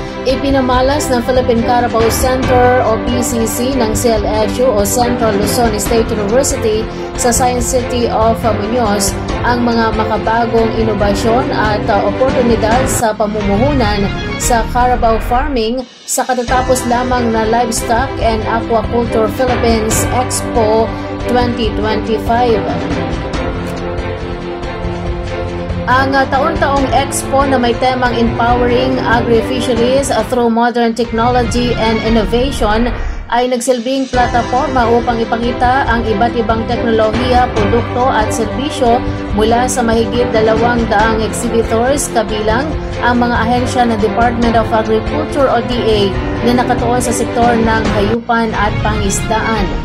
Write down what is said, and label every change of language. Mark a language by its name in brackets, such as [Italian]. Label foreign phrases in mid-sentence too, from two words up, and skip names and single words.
[Filipino] Ipinamalas ng Philippine Carabao Center o PCC ng CLSU o Central Luzon State University sa Science City of Muñoz ang mga makabagong inobasyon at oportunidad sa pamumuhunan sa [English] Carabao farming [Filipino] sa katatapos lamang na Livestock and Aquaculture Philippines Expo 2025. Ang taon-taong expo na may temang Empowering Agri-Fisheries through Modern Technology and Innovation ay nagsilbing plataforma upang ipakita ang iba't ibang teknolohiya, produkto at serbisyo mula sa mahigit 200 exhibitors kabilang ang mga ahensya ng Department of Agriculture o DA na nakatuon sa sektor ng hayupan at pangisdaan.